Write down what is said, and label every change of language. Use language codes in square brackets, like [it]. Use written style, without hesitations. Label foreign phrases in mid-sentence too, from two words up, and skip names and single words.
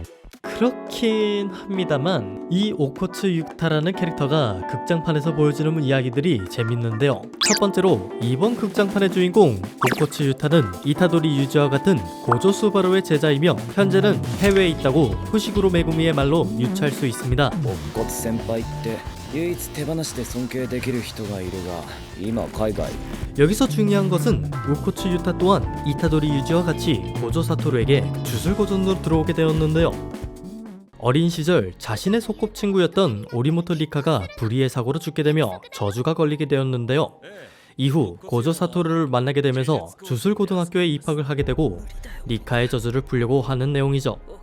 [ko] 그렇긴 합니다만 이 오코츠 유타라는 캐릭터가 극장판에서 보여주는 이야기들이 재밌는데요. 첫 번째로 이번 극장판의 주인공 오코츠 유타는 이타도리 유지와 같은 고조 수바루의 제자이며 현재는 해외에 있다고 후시구로 메구미의 말로 유추할 수 있습니다. [ja] 乙骨先輩って唯一手放しで尊敬できる人がいるが今海外 [ko] 여기서 중요한 것은 오코츠 유타 또한 이타도리 유지와 같이 고조 사토루에게 주술고전으로 들어오게 되었는데요. 어린 시절 자신의 소꿉친구였던 오리모토 리카가 불의의 사고로 죽게 되며 저주가 걸리게 되었는데요. 이후 고조 사토루를 만나게 되면서 주술고등학교에 입학을 하게 되고 리카의 저주를 풀려고 하는 내용이죠.